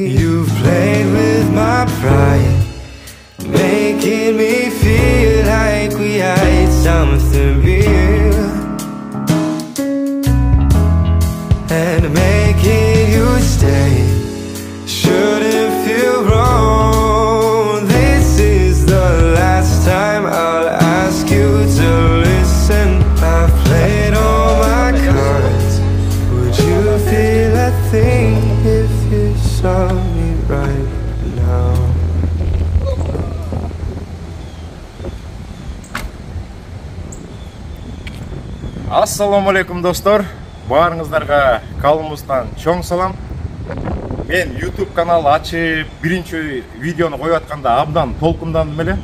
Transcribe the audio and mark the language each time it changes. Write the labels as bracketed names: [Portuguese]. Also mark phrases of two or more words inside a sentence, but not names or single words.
[English] You've played with my pride, making me feel like we had something real, and making you stay shouldn't feel wrong. This is the last time I'll ask you to listen. I've played all my cards. Would you feel a thing if you saw me right now? [Kyrgyz] Ассаламу алейкум достор, баарыңыздарға калымыздан чоң салам. Мен YouTube канал ачып, биринчи видеону коюп атканда абдан толкундандым эле.